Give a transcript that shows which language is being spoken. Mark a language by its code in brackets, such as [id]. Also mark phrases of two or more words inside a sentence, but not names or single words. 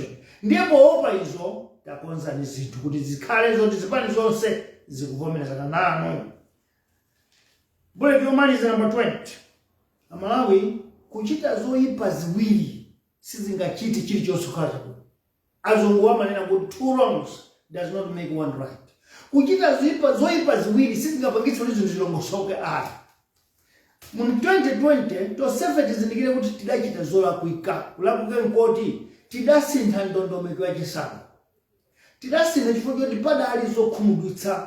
[ny] Ndipo opa izo takonza ni zinthu kuti zikhale zoti zipani zonse zikuvomerezana nanu. Bullet yomaliza number 20. Amalawi kuchita zoyipa ziwiri sizingachiti chilichonse khala chabwino. Azungu amanena kuti [en] 2 wrongs does not make 1 right. [ny] Kuchita zoyipa ziwiri sizingapangitsa kuti zinthu zilongosoke ayi. Mu 2020 tosefe tizindikire kuti tidachita zolakwika. Kulakwika nkoti tidasintha ndondomeko ya chisankho. Tidasintha chifukwa choti padali zokhumudwitsa.